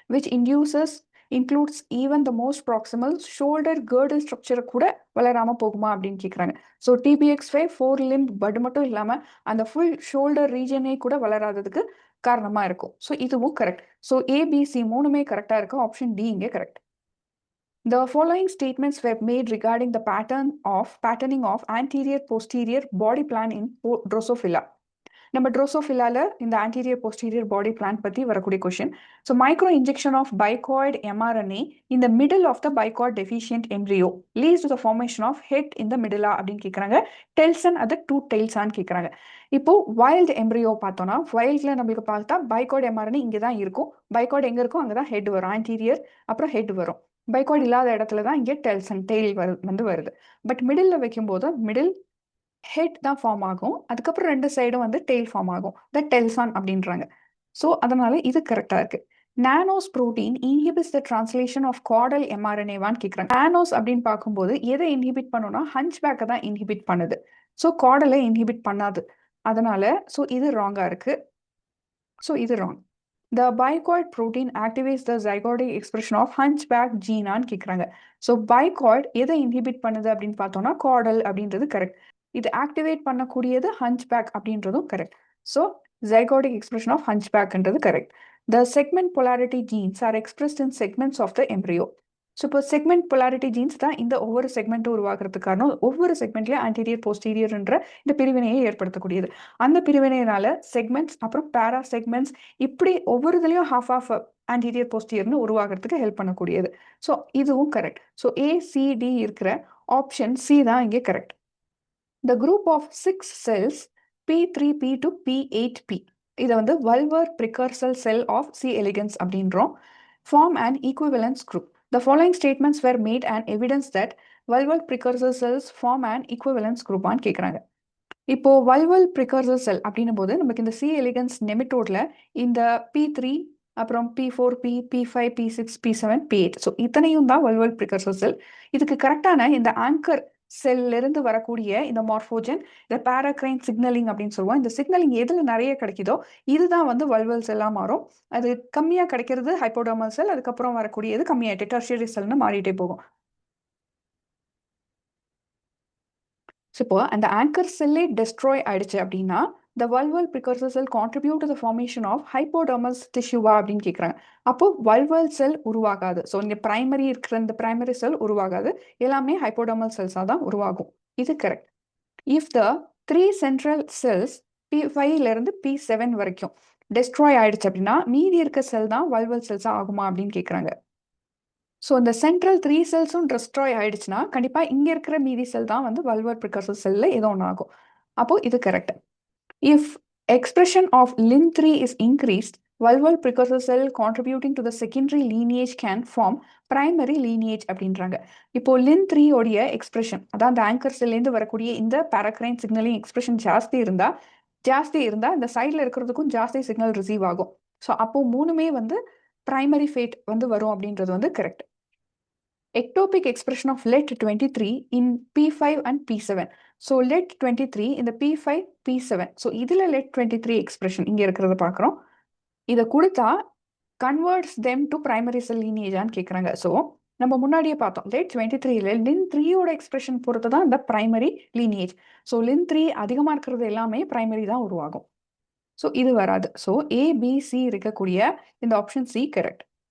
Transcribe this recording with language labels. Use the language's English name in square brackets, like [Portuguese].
[English] which includes even the most proximal shoulder girdle ஸ்ட்ரக்சரை [Tamil] கூட வளராமல் போகுமா அப்படின்னு கேட்குறாங்க. ஸோ TBX5 4 limb பட் மட்டும் இல்லாமல் அந்த ஃபுல் ஷோல்டர் ரீஜனே கூட வளராததுக்கு காரணமா இருக்கும். ஸோ இதுவும் கரெக்ட். ஸோ ஏபிசி மூணுமே கரெக்டாக இருக்கும். ஆப்ஷன் டி இங்கே correct. [English] The following statements were made regarding the patterning of anterior posterior body plan in Drosophila. [Tamil] நம்ம ட்ரோசோஃபிலால இந்த ஆன்டீரியர் போஸ்டீரியர் பாடி பிளான் பற்றி வரக்கூடிய question. [English] so micro injection of bicoid mRNA in the middle of the bicod deficient embryo leads to the formation of head in the middle [Tamil] அப்படின்னு கேட்குறாங்க. டெல்சன் அது 2 டெயில்ஸான்னு கேட்குறாங்க. இப்போ wild embryo பார்த்தோம்னா வைல்ட்ல நம்மளுக்கு பார்த்தா பைகாய்ட் mRNA இங்கே தான் இருக்கும். பைகாய்ட் எங்கே இருக்கும் அங்கே தான் ஹெட் வரும், ஆன்டீரியர் அப்புறம் ஹெட் வரும். பைகாய்ட் இல்லாத இடத்துல தான் இங்கே டெல்சன் டெயில் வந்து வருது. பட் மிடில் வைக்கும்போது மிடில் ஹெட் தான் ஃபார்ம் ஆகும், அதுக்கப்புறம் 2 சைடும் வந்து டெயில் ஃபார்ம் ஆகும். தட் டெல்சான் அப்படின்றாங்க. ஸோ அதனால இது கரெக்டாக இருக்கு. [English] nanos protein inhibits the translation of caudal mRNA-வான்னு [Tamil] கேட்குறாங்க. நானோஸ் அப்படின்னு பார்க்கும்போது எதை இன்ஹிபிட் பண்ணுன்னா ஹஞ்ச் பேக்கை தான் இன்ஹிபிட் பண்ணுது. ஸோ கார்டலை இன்ஹிபிட் பண்ணாது. அதனால ஸோ இது ராங்காக இருக்கு. ஸோ இது wrong. [English] The bicoid protein activates the zygotic expression of hunchback gene [Tamil] ஆன்னு கேட்குறாங்க. ஸோ bicoid எதை இன்ஹிபிட் பண்ணுது அப்படின்னு பார்த்தோம்னா caudal அப்படின்றது கரெக்ட். இது ஆக்டிவேட் பண்ணக்கூடியது hunchback அப்படின்றதும் correct. So [English] zygotic expression of [Tamil] hunchbackன்றது correct. [English] The segment polarity genes are expressed in segments of the embryo. [Tamil] So இப்போ செக்மெண்ட் பொலாரிட்டி ஜீன்ஸ் தான் இந்த ஒவ்வொரு செக்மெண்ட்டும் உருவாக்குறதுக்கு காரணம். ஒவ்வொரு செக்மெண்ட்லேயும் ஆன்டீரியர் போஸ்டீரியர்ன்ற இந்த பிரிவினையை ஏற்படுத்தக்கூடியது. அந்த பிரிவினையினால செக்மெண்ட்ஸ் அப்புறம் பேரா செக்மெண்ட்ஸ் இப்படி ஒவ்வொரு இதுலையும் ஹாஃப் ஆஃப் ஆன்டீரியர் போஸ்டீரியர்னு உருவாகிறதுக்கு ஹெல்ப் பண்ணக்கூடியது. ஸோ இதுவும் கரெக்ட். ஸோ ஏசிடி இருக்கிற ஆப்ஷன் சி தான் இங்கே correct. [English] The group of 6 cells P3P to P8P [Tamil] இதை வந்து வல்வர் [English] precursor cell of C. elegans [Tamil] அப்படின்றோம் [English] form an equivalence group. The following statements were made and evidence that vulval precursor cells form an equivalence group [Tamil] ஆன்னு கேட்குறாங்க. இப்போ vulval precursor cell அப்படின்னும் போது நமக்கு இந்த C. elegans nematode இந்த P3 அப்புறம் P4, P5, P6, P7, P8 so இத்தனையும் தான் vulval precursor cell. இதுக்கு கரெக்டான இந்த ஆங்கர் செல்லிருந்து வரக்கூடிய இந்த மார்ஃபோஜன் இந்த பாராக்ரைன் சிக்னலிங் அப்படின்னு சொல்லுவோம். இந்த சிக்னலிங் எதுல நிறைய கிடைக்குதோ இதுதான் வந்து வல்வல் செல்லா மாறும். அது கம்மியா கிடைக்கிறது ஹைப்போடர்மல் செல், அதுக்கப்புறம் வரக்கூடியது கம்மியாயிட்டு டெர்ஷியரி செல்னு மாறிட்டே போகும். இப்போ அந்த ஆங்கர் செல்லே டெஸ்ட்ராய் ஆயிடுச்சு அப்படின்னா [English] the vulval precursor cell contribute to the formation of hypodermal tissue [Tamil] அப்படின்னு கேட்குறாங்க. அப்போ வல்வல் செல் உருவாகாது. ஸோ இங்கே பிரைமரி இருக்கிற இந்த பிரைமரி செல் உருவாகாது, எல்லாமே ஹைப்போடர்மல் செல்ஸாக தான் உருவாகும். இது correct. [English] if the 3 central cells [Tamil] P5லேருந்து P7 வரைக்கும் டெஸ்ட்ராய் ஆயிடுச்சு அப்படின்னா மீதி இருக்க செல் தான் வல்வல் செல்ஸாக ஆகுமா அப்படின்னு கேட்குறாங்க. ஸோ இந்த சென்ட்ரல் 3 செல்ஸும் டெஸ்ட்ராய் ஆயிடுச்சுன்னா கண்டிப்பாக இங்கே இருக்கிற மீதி செல் தான் வந்து வல்வர் ப்ரிகர்சர் செல்லில் ஏதோ ஒன்று ஆகும். அப்போது இது correct. [English] If expression of LIN3 is increased, vulval precursor cell contributing to the secondary lineage can form primary lineage [Tamil] அப்படின்றாங்க. இப்போ LIN3 உடைய எக்ஸ்பிரஷன் அதான் அந்த ஆங்கர் செல்லேருந்து வரக்கூடிய இந்த பாராக்ரைன் சிக்னலிங் எக்ஸ்பிரஷன் ஜாஸ்தி இருந்தா இந்த சைடில் இருக்கிறதுக்கும் ஜாஸ்தி சிக்னல் ரிசீவ் ஆகும். ஸோ அப்போ மூணுமே வந்து பிரைமரி ஃபேட் வந்து வரும் அப்படின்றது வந்து correct. [English] Ectopic expression of LET23 in P5 and P7. [Tamil] So LET23 இந்த P5, P7. So இதில் LET23 expression இங்கே இருக்கிறத பார்க்குறோம். இதை கொடுத்தா [English] converts them to primary cell lineage [Tamil] ஆன்னு கேட்குறாங்க. ஸோ நம்ம முன்னாடியே பார்த்தோம் LET23ல LIN3யோட எக்ஸ்பிரஷன் பொறுத்து தான் இந்த பிரைமரி lineage. ஸோ LIN3 அதிகமாக இருக்கிறது எல்லாமே பிரைமரி தான் உருவாகும். ஸோ இது வராது. ஸோ ABC இருக்கக்கூடிய இந்த ஆப்ஷன் சி கரெக்ட்.